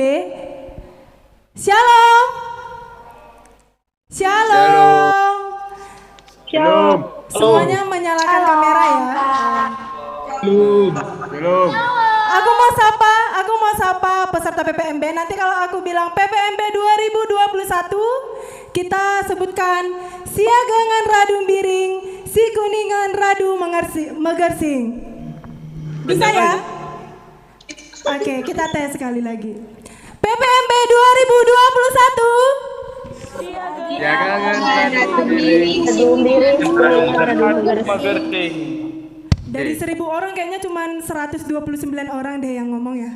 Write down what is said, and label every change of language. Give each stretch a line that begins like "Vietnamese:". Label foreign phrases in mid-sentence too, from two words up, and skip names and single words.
Indonesian: Shalom. Shalom. Shalom. Semuanya menyalakan kamera ya. Belum. Aku mau sapa peserta PPMB.
Batak Karo: Nanti kalau aku bilang PPMB 2021, kita sebutkan siagangan radu biring, si kuningan radu megersing.
Indonesian: Bisa ya? Oke, kita tes sekali lagi. PPMB 2021. Dari 1000 orang kayaknya cuma 129 orang deh yang ngomong ya.